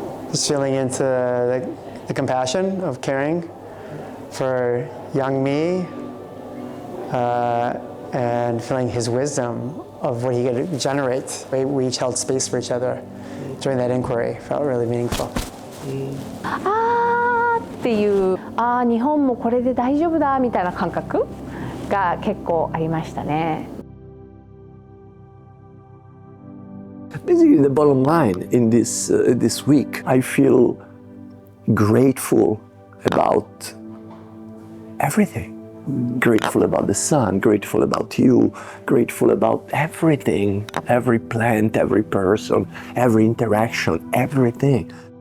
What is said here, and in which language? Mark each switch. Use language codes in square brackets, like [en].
[en] Just feeling into the compassion of caring for young me and feeling his wisdom of what he could generate. We each held space for each other during that inquiry. Felt really meaningful. [ja] っていう、日本もこれで大丈夫だみたいな感覚が結構ありましたね。 [en] Basically, the bottom line in this week, I feel grateful about everything. Grateful about the sun, grateful about you, grateful about everything, every plant, every person, every interaction, everything.